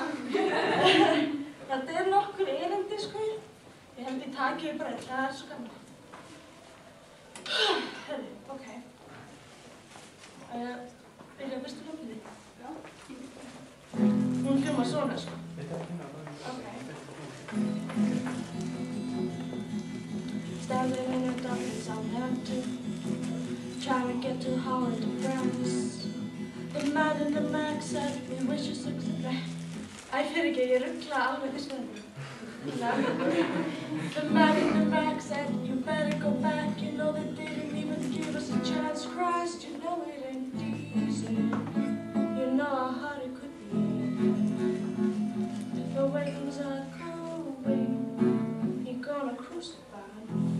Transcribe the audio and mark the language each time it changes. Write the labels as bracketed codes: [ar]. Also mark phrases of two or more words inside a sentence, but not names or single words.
[is] Þetta er nokkur erindi, sko. Ég held ég taki bara eitt, það er svo gaman. Herri, ok. Byrja á fyrstu lókinni? Já. Hún hljómar svona, sko. Ok. [en] Standing in the dark in Southampton, trying to get to Holland to France. The man in the Mac said, we wish you success. [is] Æ, fyrir ekki, ég ruggla alveg fyrst með [en] The man in the Mac said, you better go back. You know they didn't even give us a chance. Christ, you know it ain't easy. You know how hard it could be. The way things are going, you're gonna crucify me.